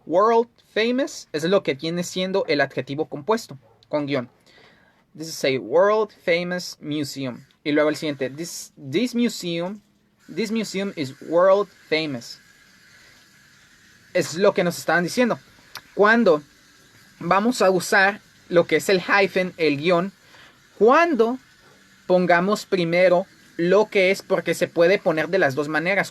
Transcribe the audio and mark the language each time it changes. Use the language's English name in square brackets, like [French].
[Spanish] World famous es lo que viene siendo el adjetivo compuesto, con guión. [English] This is a world famous museum. [Spanish] Y luego el siguiente. [English] This museum is world famous. [Spanish] Es lo que nos estaban diciendo. Cuando vamos a usar lo que es el hyphen, el guión, cuando pongamos primero lo que es, porque se puede poner de las dos maneras.